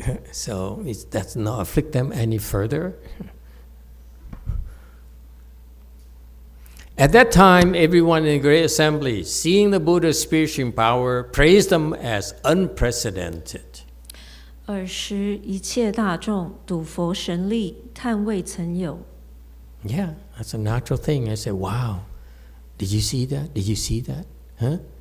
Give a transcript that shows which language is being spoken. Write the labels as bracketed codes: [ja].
[en] So it does not afflict them any further. At that time, everyone in the great assembly, seeing the Buddha's spiritual power, praised them as unprecedented. [zh] 尔时一切大众睹佛神力，叹未曾有。 [en] Yeah, that's a natural thing. I say, wow, did you see that? Did you see that? Huh?